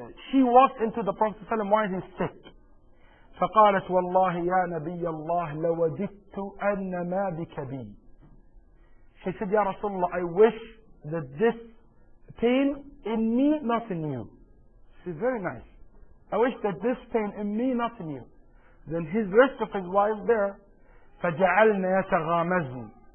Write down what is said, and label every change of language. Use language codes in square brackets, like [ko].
[en] She walked into the Prophet sallallahu alayhi wa sallam while he's sick. [ar] فقالت والله يا نبي الله لوددت أن ما بك بي. [en] She said, Ya Rasulullah, I wish that this pain in me, not in you. She's very nice. I wish that this pain in me, not in you. Then his rest of his wives there, [ar] فجعلنا يتغامزن.